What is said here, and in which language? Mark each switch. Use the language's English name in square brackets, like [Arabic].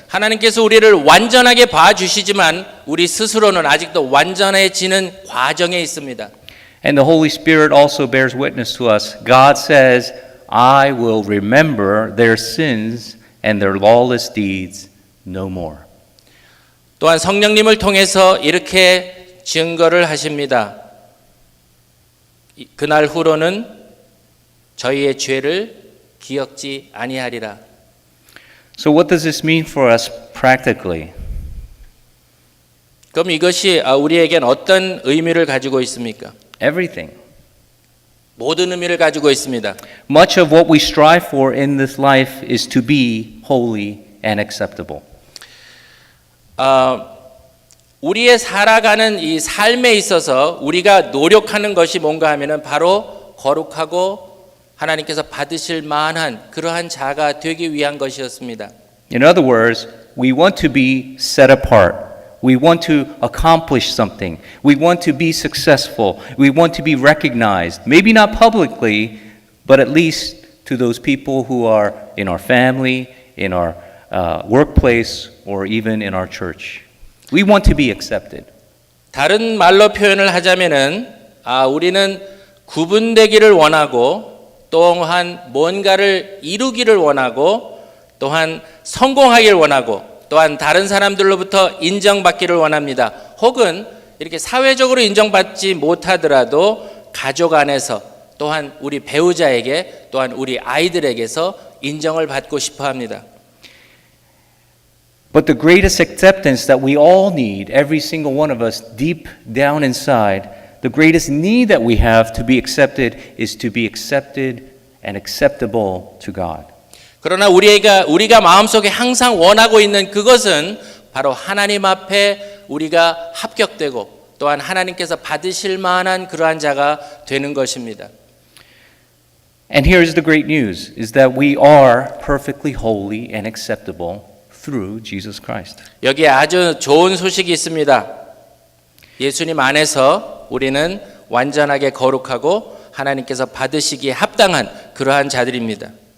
[Korean] 하나님께서 우리를 완전하게 봐주시지만 우리 스스로는 아직도 완전해지는 과정에 있습니다. [English] And the Holy Spirit also bears witness to us. God says, I will remember their sins and their lawless deeds no more. [Korean] 또한 성령님을 통해서 이렇게 증거를 하십니다. 그날 후로는 저희의 죄를 기억지 아니하리라. [English] So what does this mean for us practically? [Korean] 그럼 이것이 우리에겐 어떤 의미를 가지고 있습니까? [English] Everything. [Korean] 모든 의미를 가지고 있습니다. [English] Much of what we strive for in this life is to be holy and acceptable. [Korean] 우리의 살아가는 이 삶에 있어서 우리가 노력하는 것이 뭔가 하면은 바로 거룩하고 하나님께서 받으실 만한 그러한 자가 되기 위한 것이었습니다. [English] In other words, we want to be set apart. We want to accomplish something. We want to be successful. We want to be recognized. Maybe not publicly, but at least to those people who are in our family, in our workplace, or even in our church. We want to be accepted. [Korean] 다른 말로 표현을 하자면은 우리는 구분되기를 원하고 또한 뭔가를 이루기를 원하고 또한 성공하기를 원하고 또한 다른 사람들로부터 인정받기를 원합니다. 혹은 이렇게 사회적으로 인정받지 못하더라도 가족 안에서 또한 우리 배우자에게 또한 우리 아이들에게서 인정을 받고 싶어 합니다. [English] But the greatest acceptance that we all need, every single one of us, deep down inside, the greatest need that we have to be accepted is to be accepted and acceptable to God. [Korean] 그러나 우리가 마음속에 항상 원하고 있는 그것은 바로 하나님 앞에 우리가 합격되고 또한 하나님께서 받으실 만한 그러한 자가 되는 것입니다. [English] And here's the great news, is that we are perfectly holy and acceptable through Jesus Christ. [Korean] 여기에 아주 좋은 소식이 있습니다. 예수님 안에서 우리는 완전하게 거룩하고 하나님께서 받으시기에 합당한 그러한 자들입니다.